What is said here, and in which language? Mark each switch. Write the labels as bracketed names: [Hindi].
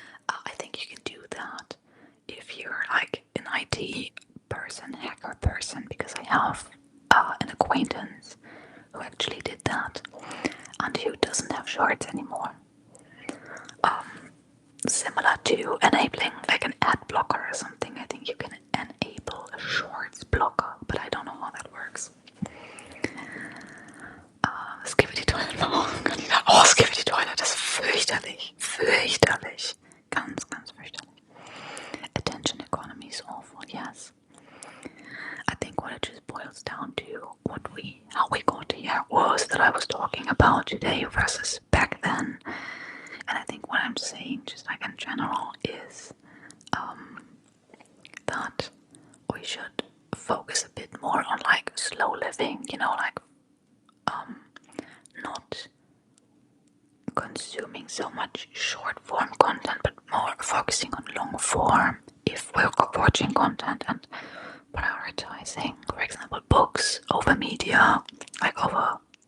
[English] I think you can do that if you're like an IT person, hacker person, because I have an acquaintance who actually did that and who doesn't have shorts anymore. Similar to enabling like an ad blocker or something. I think you can enable a shorts blocker, but I don't know how that works. Skibidi Toilet. [German] Oh, Skibidi Toilet, das ist fürchterlich. Fürchterlich. Ganz, ganz fürchterlich. [English] Attention economy is awful, yes. I think what it just boils down to, how we got here was that I was talking about today versus back then. And I think what I'm saying, just like in general, is that we should focus a bit more on like slow living, you know, like not consuming so much short form content, but more focusing on long form if we're watching content, and prioritizing, for example, books over media, like over